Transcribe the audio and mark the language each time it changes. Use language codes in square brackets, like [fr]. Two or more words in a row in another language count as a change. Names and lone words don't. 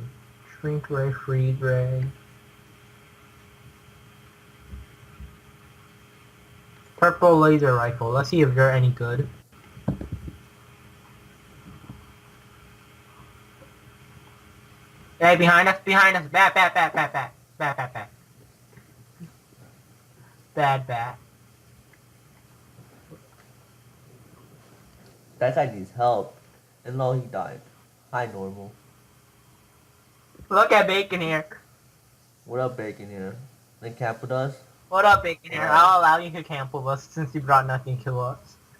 [en] Shrink ray, freeze ray. Purple laser rifle. Let's see if they're any good. Hey, behind us, behind us. Bat, bat, bat, bat, bat. Bat, bat, bat. Bad bat. That guy needs help. And no, he died. Hi, normal. Look at Bacon here. What up, Bacon here? Then camp with us? What up, Bacon here? I'll allow you to camp with us since you brought nothing to us.